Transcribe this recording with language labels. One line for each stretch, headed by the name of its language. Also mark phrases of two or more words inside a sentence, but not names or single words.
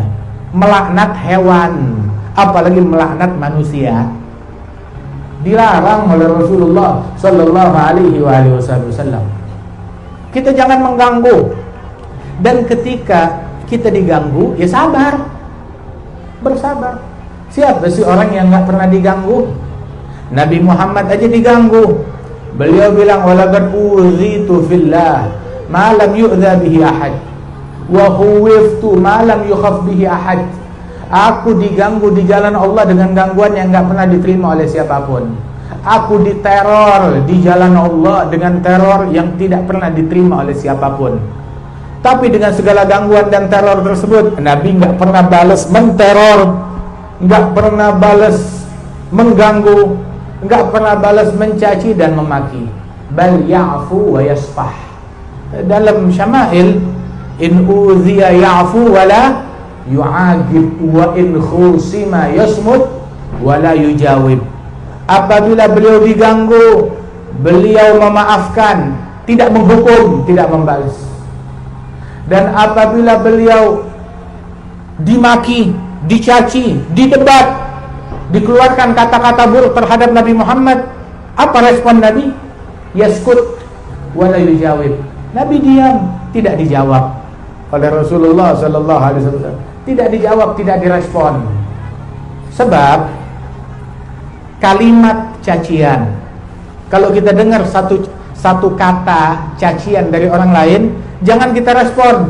Indonesian: Melaknat hewan, apalagi melaknat manusia, dilarang oleh Rasulullah
Arabic: صلى الله عليه وسلم.
Indonesian: Kita jangan mengganggu, dan ketika kita diganggu, ya sabar, bersabar. Siapa sih orang yang nggak pernah diganggu? Nabi Muhammad aja diganggu. Beliau bilang,
Arabic: ولقد أوذيت في الله ما لم يؤذ به أحد وأخفت ما لم يخف به أحد.
Indonesian: Aku diganggu di jalan Allah dengan gangguan yang nggak pernah diterima oleh siapapun. Aku diteror di jalan Allah dengan teror yang tidak pernah diterima oleh siapapun. Tapi dengan segala gangguan dan teror tersebut, Nabi nggak pernah balas menteror, nggak pernah balas mengganggu, nggak pernah balas mencaci dan memaki.
Arabic: بل يعفو ويصفح.
Indonesian: Dalam syama'il,
Arabic: إن أوذي يعفو ولا يعاقب وإن خوصم يصمت ولا يجاوب.
Indonesian: Apabila beliau diganggu, beliau memaafkan, tidak menghukum, tidak membalas. Dan apabila beliau dimaki, dicaci, didebat, dikeluarkan kata-kata buruk terhadap Nabi Muhammad, apa respon Nabi?
Arabic: يسكت ولا يجاوب.
Indonesian: Nabi diam, tidak dijawab oleh Rasulullah
Arabic: صلى الله عليه وسلم.
Indonesian: Tidak dijawab, tidak direspon. Sebab kalimat cacian, kalau kita dengar satu kata cacian dari orang lain, jangan kita respon.